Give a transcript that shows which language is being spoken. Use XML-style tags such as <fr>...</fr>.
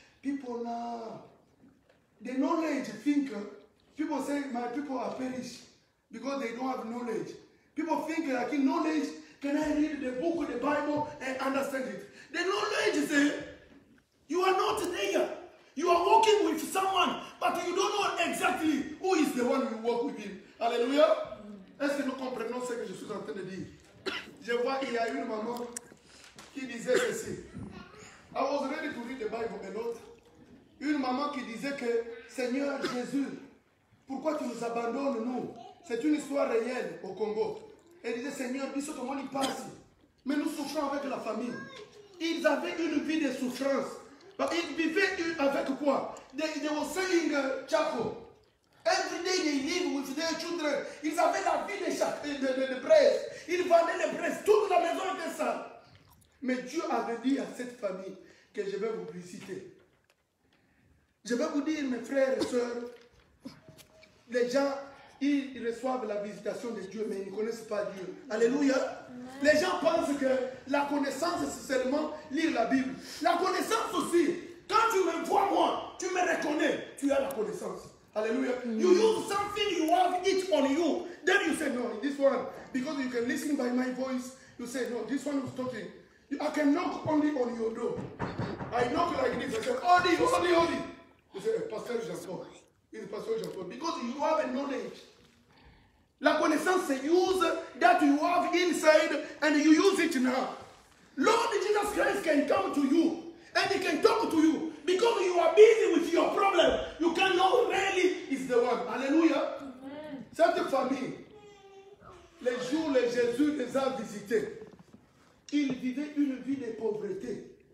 <en>People now, the knowledge thinker, people say my people are perished because they don't have knowledge. People think like in knowledge, can I read the book of the Bible and understand it? The knowledge is you are not there. You are walking with someone, but you don't know exactly who is the one you walk with him.</en> <fr>Alléluia. Est-ce que nous comprenons ce que je suis en train de dire? Je vois qu'il y a une maman qui disait ceci.</fr> <en>I was ready to read the Bible a lot.</en> <fr>Une maman qui disait que Seigneur Jésus, pourquoi tu nous abandonnes nous? C'est une histoire réelle au Congo. Elle disait Seigneur, dis comment il passe. Mais nous souffrons avec la famille. Ils avaient une vie de souffrance. Ils vivaient avec quoi?</fr> <en>They were selling charcoal. Every day they live with their children.</en> <fr>Ils avaient la vie de braise. Ils vendaient les braises. Toute la maison était sale. Mais Dieu avait dit à cette famille que je vais vous visiter. Je vais vous dire, mes frères et sœurs, les gens, ils reçoivent la visitation de Dieu, mais ils ne connaissent pas Dieu. Alléluia. Les gens pensent que la connaissance, c'est seulement lire la Bible. La connaissance aussi, quand tu me vois moi, tu me reconnais, tu as la connaissance. Hallelujah.</fr> <en>You use something, you have it on you. Then you say, no, this one, because you can listen by my voice, you say, no, this one is talking. I can knock only on your door. I knock like this, I say, Odi. You say, Pasteur Jean-Paul. It's Pastor Jean-Paul. Because you have a knowledge.</en> <fr>La connaissance, c'est</fr> <en>use that you have inside and you use it now. Lord Jesus Christ can come to you and he can talk to you because you are busy with your problem. You can know really is the one.</en> <fr>Alléluia. Cette famille, les jours où Jésus les a visités, ils vivaient une vie de pauvreté.</fr>